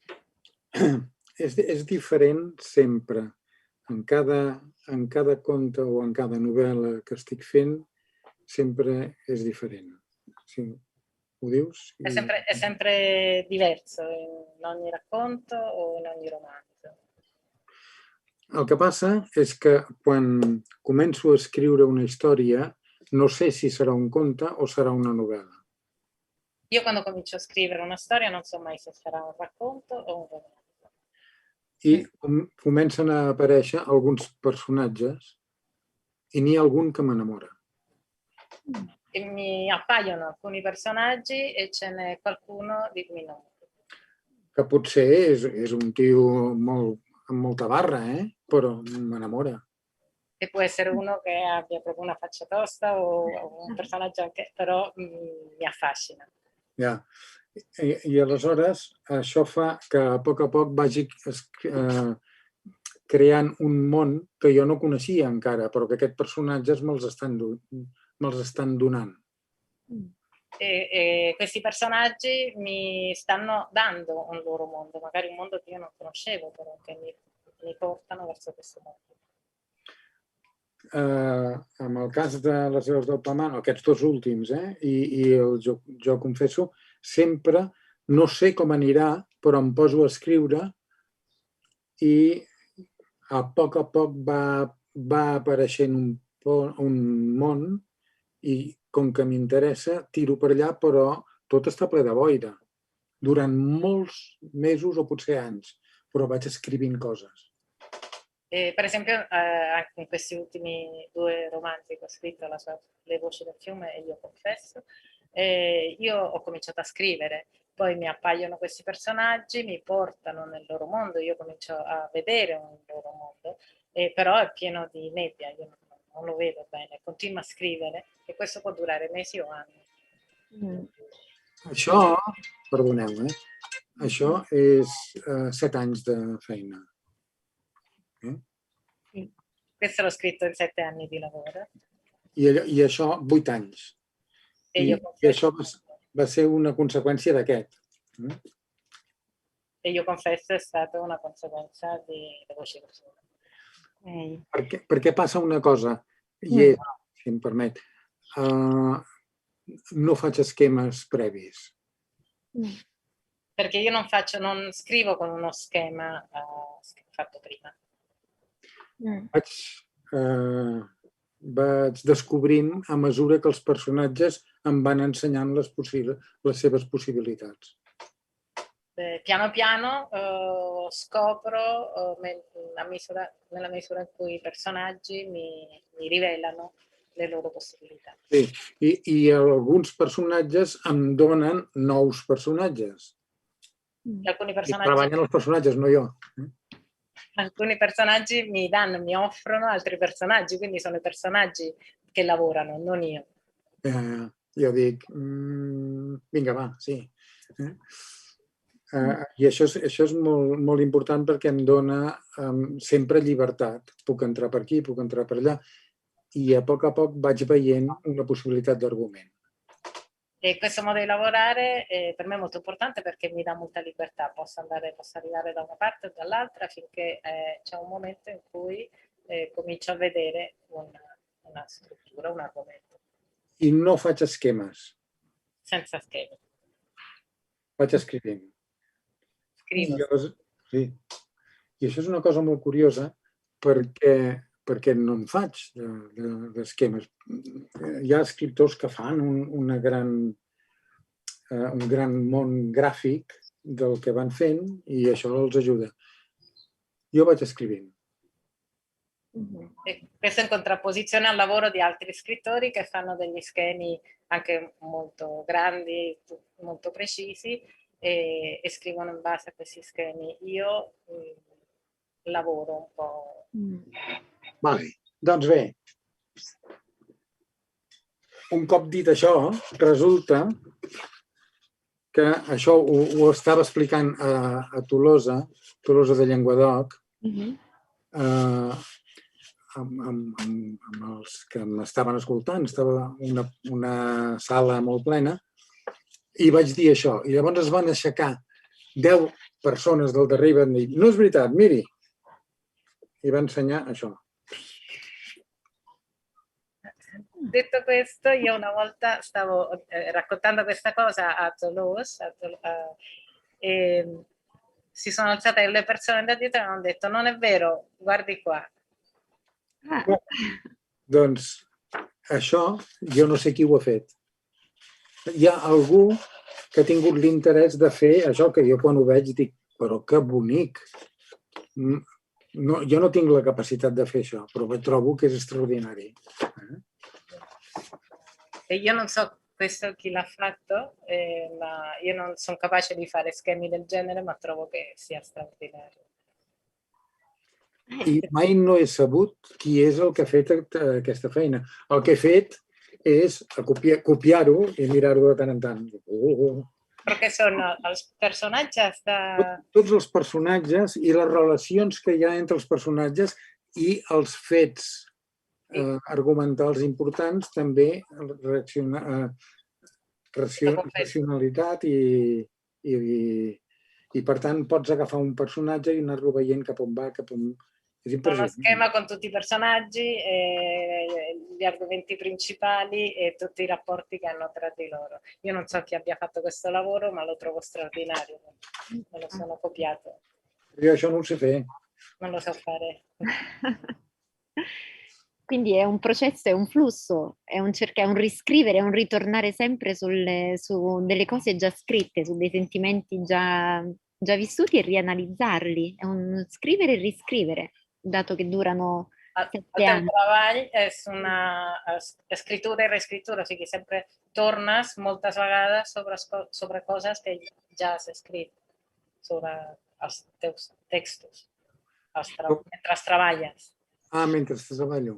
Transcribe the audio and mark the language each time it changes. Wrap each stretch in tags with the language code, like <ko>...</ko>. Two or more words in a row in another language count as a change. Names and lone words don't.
<ca>És diferent sempre. En cada conte o en cada novel·la que estic fent sempre és diferent. Sí. Ho dius?</ca> <it>È sempre diverso in ogni racconto o in ogni romanzo.</it> <ca>El que passa és que quan començo a escriure una història no sé si serà un conte o serà una novel·la.</ca> <it>Io quando comincio a scrivere una storia non so mai se sarà un racconto o un romanzo.</it> <ca>I comencen a aparèixer alguns personatges i n'hi ha algun que m'enamora.</ca> <it>E mi appaiono alcuni personaggi e ce n'è qualcuno di cui mi innamoro.</it> <ca>Que potser és un tio amb molta barra, però m'enamora.</ca> <it>E può essere uno che abbia proprio una faccia tosta o un personaggio anche, però mi affascina.</it> <ca>Ja. I aleshores això fa que a poc vagi creant un món que jo no coneixia encara, però que aquests personatges me'ls estan donant.</ca> <it>E questi personaggi mi stanno dando un loro mondo, magari un mondo che io non conoscevo, però che mi portano verso questo mondo.</it> <ca>En el cas de les veus del Pamano, aquests dos últims, i el jo confesso, sempre no sé com anirà, però em poso a escriure i a poc va apareixent un món i com que m'interessa tiro per allà, però tot està ple de boira. Durant molts mesos o potser anys, però vaig escrivint coses.</ca> <it>Per esempio, anche in questi ultimi 2 romanzi che ho scritto, Le voci del fiume e Io confesso, io ho cominciato a scrivere, poi mi appaiono questi personaggi, mi portano nel loro mondo, io comincio a vedere un loro mondo, però è pieno di nebbia, io non lo vedo bene, continuo a scrivere e questo può durare mesi o anni.</it> <ca>Això, perdoneu, això és 7 anys de feina.</ca> <it>Questo l'ho scritto in 7 anni di lavoro.</it> <ca>I això 8 anys. I això va ser una conseqüència d'aquest.</ca> <it>E Io confesso è stata una conseguenza di Le voci del fiume.</it> <ca>Perquè passa una cosa, i és, si em permet, no faig esquemes previs.</ca> <it>Perché io non scrivo con uno schema fatto prima.</it> <ca>Vaig descobrint a mesura que els personatges em van ensenyant les seves possibilitats.</ca> <it>Piano piano scopro nella misura in cui i personaggi mi rivelano le loro possibilità.</it> <ca>Sí, i alguns personatges em donen nous personatges.</ca> <it>Alcuni</it> <ca>I</ca> <it>personaggi</it> <ca>treballen els personatges, no jo.</ca> <it>Alcuni personaggi mi offrono altri personaggi, quindi sono i personaggi che lavorano, non io.</it> <ca>Jo dic, vinga, va, sí. I això és molt important perquè em dona sempre llibertat. Puc entrar per aquí, puc entrar per allà, i a poc vaig veient una possibilitat d'argument.</ca> <it>E questo modo di lavorare per me è molto importante perché mi dà molta libertà, posso arrivare da una parte o dall'altra finché c'è un momento in cui comincio a vedere una struttura, un argomento.</it> <ca>I no faig esquemes.</ca> <it>Senza schemi.</it> <ca>Vaig escrivint.</ca> <it>Scrivo.</it> <ca>Sí. I això és una cosa molt curiosa perquè no en faig d'esquemes. Hi ha escriptors que fan un gran món gràfic del que van fent i això els ajuda. Jo vaig escrivint.</ca> <it>E questo in contrapposizione al lavoro di altri scrittori che fanno degli schemi anche molto grandi, molto precisi e scrivono in base a questi schemi. Io lavoro un po'.</it> <ca>Vale. Doncs bé, un cop dit això, resulta que això ho estava explicant a Tolosa de Llenguadoc, amb els que m'estaven escoltant, estava una sala molt plena, i vaig dir això. I llavors es van aixecar 10 persones del darrere i van dir, no és veritat, miri. I va ensenyar això.</ca> <it>Detto questo, io una volta stavo raccontando questa cosa a Toulouse e si sono alzate le persone da dietro e hanno detto non è vero, guardi qua.</it> <ca>Doncs això jo no sé qui ho ha fet. Hi ha algú que ha tingut l'interès de fer això que jo quan ho veig dic, però que bonic. No, jo no tinc la capacitat de fer això, però trobo que és extraordinari.</ca> <it>E io non so questo chi l'ha fatto, ma io non sono capace di fare schemi del genere, ma trovo che sia straordinario.</it> <ca>I mai no he sabut qui és el que ha fet aquesta feina. El que he fet és copiar-ho i mirar-ho de tant en tant. Però què són els personatges de... Tots els personatges i les relacions que hi ha entre els personatges i els fets argumentals importants també racionalitat i per tant pots agafar un personatge i anar-lo veient cap on va, cap on... És</ca> <it>uno</it> <ca>impressionant.</ca> <it>schema con tutti i personaggi, gli argomenti principali e tutti i rapporti che hanno tra di loro. Io non so chi abbia fatto questo lavoro, ma lo trovo straordinario. Me lo sono copiato.</it> <ca>Io això no ho sé fer.</ca> <it>Non lo so fare. Quindi è un processo, è un flusso, è un riscrivere, è un ritornare sempre su delle cose già scritte, su dei sentimenti già vissuti e rianalizzarli. È un scrivere e riscrivere, dato che durano 7 anni.</it> <ca>Treball és una escritura i reescritura, o sigui, sempre tornes moltes vegades sobre coses que ja has escrit, sobre els teus textos, mentre treballes. Mentre treballo.</ca>